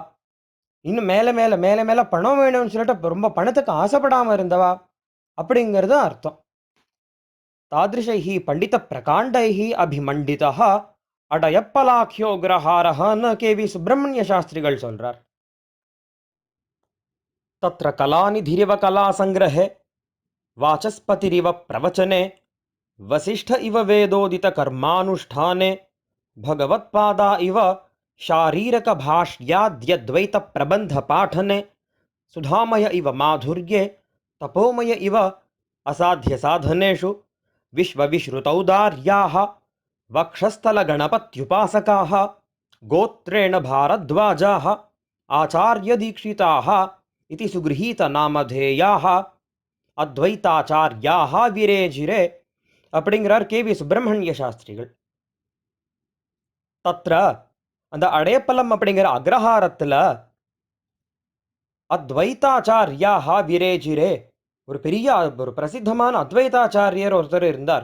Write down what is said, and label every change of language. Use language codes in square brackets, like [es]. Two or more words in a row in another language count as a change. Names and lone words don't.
[ta] இன்னும் மேலே மேலே மேலே மேலே பணம் வேணும்னு சொல்லிட்டு ரொம்ப பணத்துக்கு ஆசைப்படாமல் இருந்தவா அப்படிங்கிறது அர்த்தம். [sa] तादृशैः पण्डित प्रकाण्डैः अभिमण्डितः अडयप्पलाख्यो ग्रहारः [ta] கேவி சுப்பிரமணிய சாஸ்திரிகள் சொல்றார். [sa] तत्र कलानिधिरिव कलासङ्ग्रहे वाचस्पतिरिव प्रवचने वसिष्ठ इव वेदोदितकर्मानुष्ठाने भगवत्पादा इव शारीरकभाष्याद्यद्वैतप्रबन्धपाठने सुधामय इव माधुर्ये तपोमय इव असाध्यसाधनेषु विश्वविश्रुतौदार्याः वक्षस्थलगणपत्युपासकाः गोत्रेण भारद्वाजाः आचार्यदीक्षिताः इति सुगृहीत नामधेयाः अद्वैताचार्याः विरेजिरे [ta] அப்படிங்கிறார் கேவி சுப்பிரமணிய சாஸ்திரிகள். தத்ர அந்த அடையப்பலம் அப்படிங்கிற அக்ரஹாரத்தில் அத்வைதாச்சாரியாக விரேஜிரே, ஒரு பெரிய ஒரு பிரசித்தமான அத்வைதாச்சாரியர் ஒருத்தர் இருந்தார்.